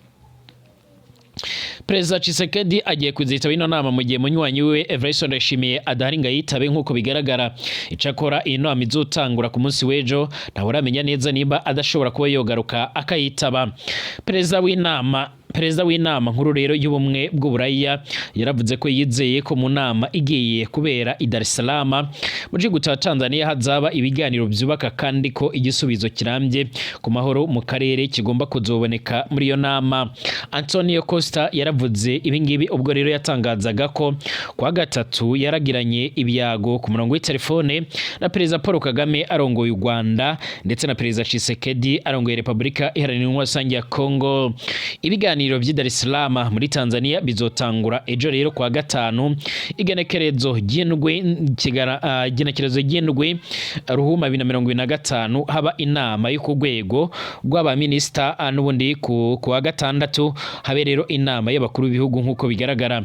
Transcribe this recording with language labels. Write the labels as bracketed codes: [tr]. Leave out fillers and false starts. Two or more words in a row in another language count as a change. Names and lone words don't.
[rn] Perezida Tshisekedi agiye kuzitaba ino nama mu gihe munywanyi we Everest Ndayishimiye adahari ngo yitabe nkuko bigaragara. Icakora iyi nama izotangura ku munsi w'ejo, ntawe uramenya neza niba adashobora kuba yogaruka akayitaba. Perezida w'inama Perezida w'inama nkuru rero y'ubumwe bw'uburaya yaravuze ko yizeye ko mu nama igiye kubera i Dar es Salaam mu gihugu cya Tanzania hazaba ibiganiro byubaka kandi ko igisubizo kirambye ku mahoro mu karere kigomba kuzoboneka muri iyo nama. Antonio Costa yaravuze ibingibi ubwo rero yatangazaga ko kwa gatatu yaragiranye ibyago ku murongo w'itelefone na Perezida Paul Kagame arongoye u Rwanda ndetse na Perezida Tshisekedi arongoye Repubulika Iharanira Rusange ya Kongo. Ibiganiro by'i Dar es Salaam muri Tanzania bizotangura ejo rero kwa gatanu igenekerezo ry'indwi ruhuma 2025 haba inama yo ku rwego rw'abaminista n'ubundi kwa gatandatu habe rero inama y'abakuru b'ibihugu nk'uko bigaragara.